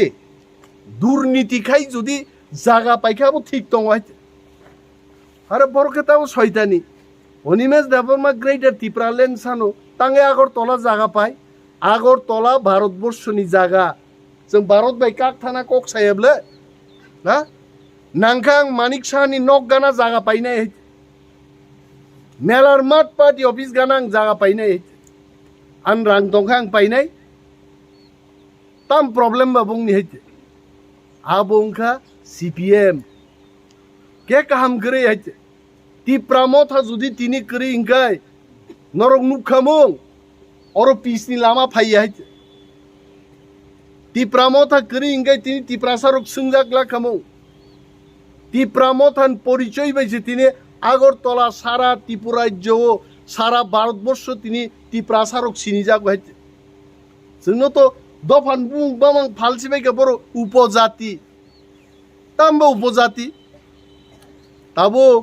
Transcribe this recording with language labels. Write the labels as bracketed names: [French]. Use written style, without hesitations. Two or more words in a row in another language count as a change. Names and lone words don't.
[Kok Borok] दुर्नीति खाइ जुदि जागा पाइखाबो ठीक दङ आरो बरखेताबो शयतानी अनिमेश देबरमा ग्रेटर त्रिपुरालेण्ड सानो तांगे आगरतला जागा पाइ आगरतला भारतवर्षनि जागा जों भारत बाय काक थाना कक सायाब्ले ना नांखां मानिक साहानि नक गाना जागा पाइनाय मेलार मात [English] party office [Kok Borok] गाना जागा पाइनाय आन रां दंखां पाइनाय ताम प्रॉब्लेम बाबुंनि हेते आबुंखा सीपीएम [Bangla] কে কাম করে [Kok Borok] हेते तिप्रामो था जुदि तिनि करि इंगाय नरक नुखामुं और पिसनि लामा फाइया हेते तिप्रामो था करि इंगाय तिनि तिप्रासारक सुंजाकला खामुं तिप्रामो थान परिचय बायसे तिनि आगरतला सारा त्रिपुरा राज्य सारा भारतवर्ष तिनि तिप्रासारक सिनिजागो हेते जोंनो तो दफान बुं बामां फालसिबायगा बर उपजाति तामबो उपजाति ताबो